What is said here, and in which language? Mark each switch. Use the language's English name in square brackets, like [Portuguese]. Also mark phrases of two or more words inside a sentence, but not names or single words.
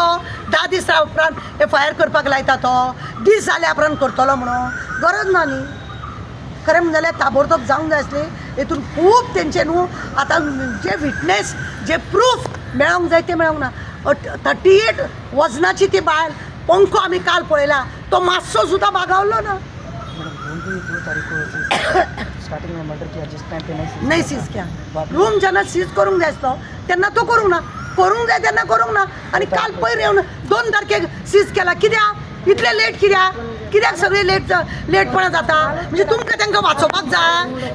[Konkani] 10 दीस उपरांत FIR करपाक लायता तो, दीस जाल्या उपरांत करतलो म्हणून गरज ना न्ही. खरें म्हणजे जाल्यार ताबडतोब जावंक जाय आसली. हेतून खूब तेंचे न्हू आतां जे विटनेस जे प्रूफ मेळोंक जाय ते मेळोंक ना. 38 वजनाची ती बायल पंखो आमी काल पळयला, तो मातसो सुद्दां बागावलो ना. [Hindi] दो तारीख को स्टार्टिंग में मर्डर किया जिस टाइम पे [Konkani] नाही [Hindi] सीज क्या [Konkani] रूम जेन्ना सीज करूंक जाय आसलो तेन्ना तो करूंक ना, करूंक जाय तेन्ना करूंक ना. आनी काल पयर येवन 2 तारखेक सीज केला. कित्याक इतले लेट? कित्याक सगळे लेटपणां जाता? म्हणजे तुमकां तांकां वाचोवपाक जाय.